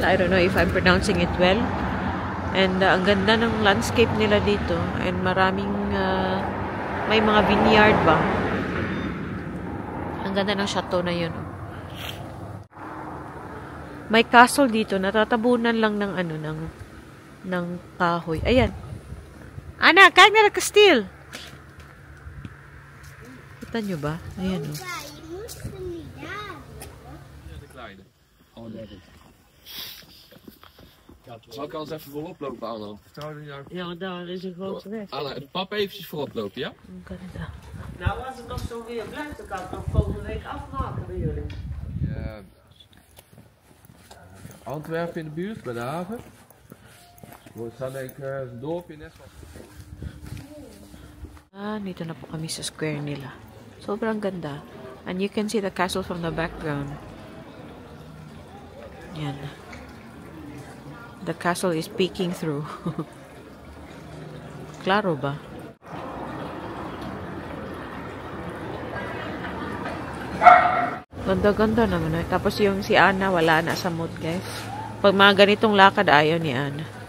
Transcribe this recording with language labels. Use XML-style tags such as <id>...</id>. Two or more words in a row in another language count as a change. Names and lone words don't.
<en>I don't know if I'm pronouncing it well.</en> <tl>And ang ganda ng landscape nila dito. And maraming, may mga vineyard ba? Ang ganda ng chateau na yun. May castle dito. Natatabunan lang ng ng kahoy. Ayan.</tl> <nl>Ana, kijk naar de kasteel.</nl> <tl>Kita nyo ba? Ayan o.</tl> <nl>Zal ik anders even voorop lopen, Anna? Vertrouw je jou? Ja, daar is een grote weg. Anna, papa eventjes voorop lopen, ja? Nou, als het nog zo weer blijft, dan kan het nog volgende week afmaken bij jullie. Ja. Antwerpen in de buurt, bij de haven. We staan denk ik een dorpje net van.</nl> <tl>Dito na po kami sa square nila. Sobrang ganda.</tl> <en>And you can see the castle from the background. Yan. The castle is peeking through.</en> <tl>Klaro ba? Ganda-ganda naman. Tapos yung si Ana, wala na sa mood, guys. Pag mga ganitong lakad, ayaw ni Ana.</tl>